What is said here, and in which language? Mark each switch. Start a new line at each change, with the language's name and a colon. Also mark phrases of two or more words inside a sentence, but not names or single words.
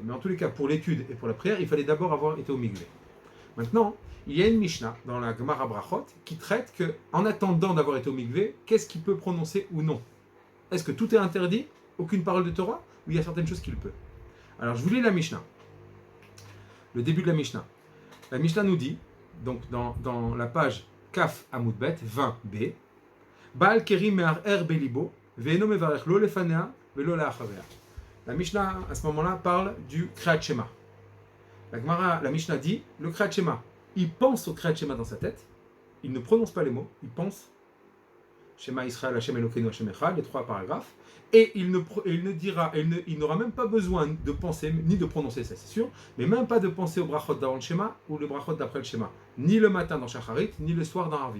French: Mais en tous les cas, pour l'étude et pour la prière, il fallait d'abord avoir été au mikvé. Maintenant, il y a une Mishnah dans la Gemara Brachot qui traite que, en attendant d'avoir été au mikvé, qu'est-ce qu'il peut prononcer ou non? Est-ce que tout est interdit? Aucune parole de Torah? Ou il y a certaines choses qu'il peut? Alors, je vous lis la Mishnah. Le début de la Mishnah. La Mishnah nous dit, donc dans la page
Hebrew: כ עמוד ב
French: 20b,
Hebrew: בעל קרי מהרהר בלבו ואינו מברך לא לפניה ולא לאחריה.
French: La Mishnah, à ce moment-là, parle du
Hebrew: קריאת שמע.
French: La Mishnah dit, le
Hebrew: קריאת שמע,
French: il pense au
Hebrew: קריאת שמע
French: dans sa tête, il ne prononce pas les mots, il pense
Hebrew: שמע ישראל, השם אלוקינו, השם אחד,
French: les 3 paragraphes, et il n'aura même pas besoin de penser, ni de prononcer ça, c'est sûr, mais même pas de penser au brachot d'avant le Shema ou le brachot d'après le Shema, ni le matin dans Shacharit, ni le soir dans Harvit.